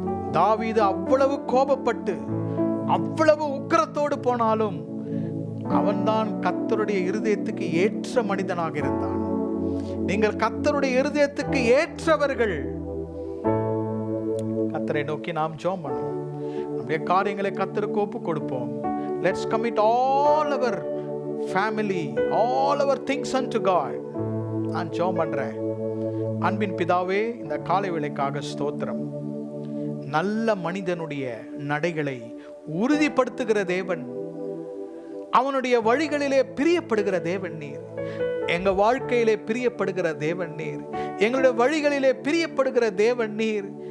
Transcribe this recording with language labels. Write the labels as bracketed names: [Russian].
[Tamil] தாவீது அவ்வளவு கோபப்பட்டு அவ்வளவு உக்கிரத்தோடு போனாலும் அவன்தான் கர்த்தருடைய இருதயத்துக்கு ஏற்ற மனிதனாக இருந்தான். நீங்கள் கர்த்தருடைய இருதயத்துக்கு ஏற்றவர்கள். கர்த்தரை நோக்கி நாம் ஜெபம் பண்ணுவோம். நம்முடைய காரியங்களை கர்த்தருக்கு ஒப்பு கொடுப்போம். [English] Let's commit all our family, all our things unto God. [Tamil] நான் ஜெபம் பண்றேன். அன்பின் பிதாவே, இந்த காலை வேளைக்காக ஸ்தோத்திரம். நல்ல மனிதனுடைய நடைகளை உறுதிப்படுத்துகிற தேவன், அவனுடைய வழிகளிலே பிரியப்படுகிற தேவன் நீர். எங்க வாழ்க்கையிலே பிரியப்படுகிற தேவன் நீர். எங்களுடைய வழிகளிலே பிரியப்படுகிற தேவன் நீர்.